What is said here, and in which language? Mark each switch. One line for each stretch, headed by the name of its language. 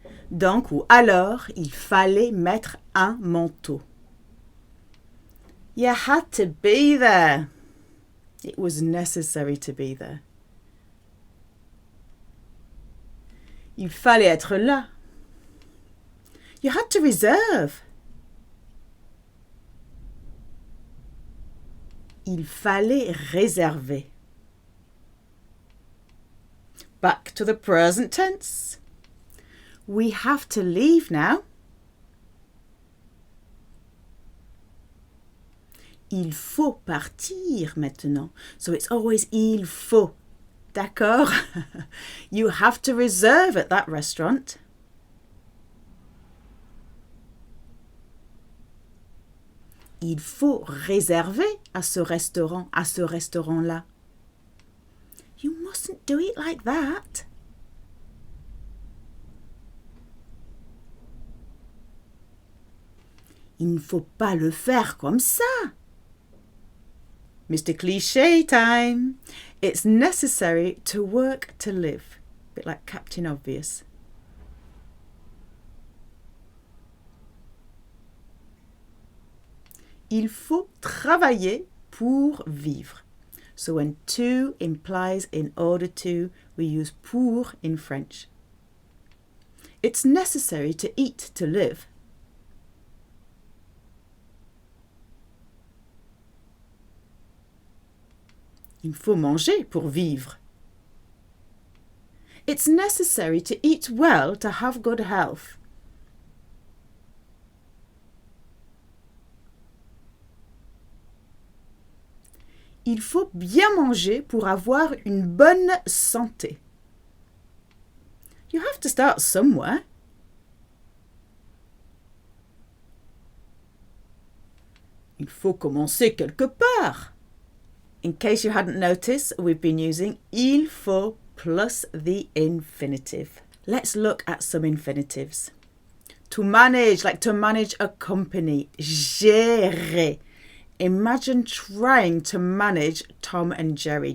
French: Donc ou alors, il fallait mettre un manteau.
English: You had to be there. It was necessary to be there.
French: Il fallait être là.
English: You had to reserve.
French: Il fallait réserver.
English: Back to the present tense. We have to leave now.
French: Il faut partir maintenant.
English: So it's always il faut. D'accord? You have to reserve at that restaurant.
French: Il faut réserver à ce restaurant-là.
English: You mustn't do it like that.
French: Il ne faut pas le faire comme ça.
English: Mr. Cliché time. It's necessary to work to live. A bit like Captain Obvious.
French: Il faut travailler pour vivre.
English: So when to implies in order to, we use pour in French. It's necessary to eat to live.
French: Il faut manger pour vivre.
English: It's necessary to eat well to have good health.
French: Il faut bien manger pour avoir une bonne santé.
English: You have to start somewhere.
French: Il faut commencer quelque part.
English: In case you hadn't noticed, we've been using il faut plus the infinitive. Let's look at some infinitives. To manage, like to manage a company. Gérer. Imagine trying to manage Tom and Jerry.